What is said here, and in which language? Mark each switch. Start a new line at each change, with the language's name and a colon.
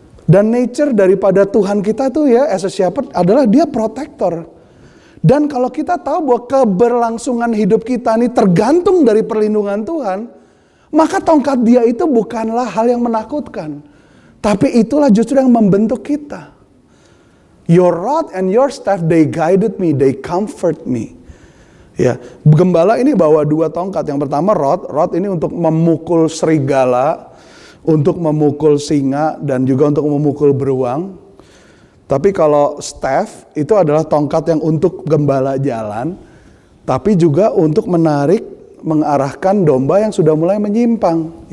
Indonesian: Dan nature daripada Tuhan kita tuh ya
English: as a shepherd
Indonesian: adalah dia protector. Dan kalau kita tahu bahwa keberlangsungan hidup kita ini tergantung dari perlindungan Tuhan, maka tongkat dia itu bukanlah hal yang menakutkan, tapi itulah justru yang membentuk kita.
English: Your rod and your staff, they guided me, they comfort me.
Indonesian: Ya, gembala ini bawa dua tongkat. Yang pertama rod ini untuk memukul serigala, untuk memukul singa, dan juga untuk memukul beruang. Tapi kalau staff itu adalah tongkat yang untuk gembala jalan, tapi juga untuk menarik, mengarahkan domba yang sudah mulai menyimpang.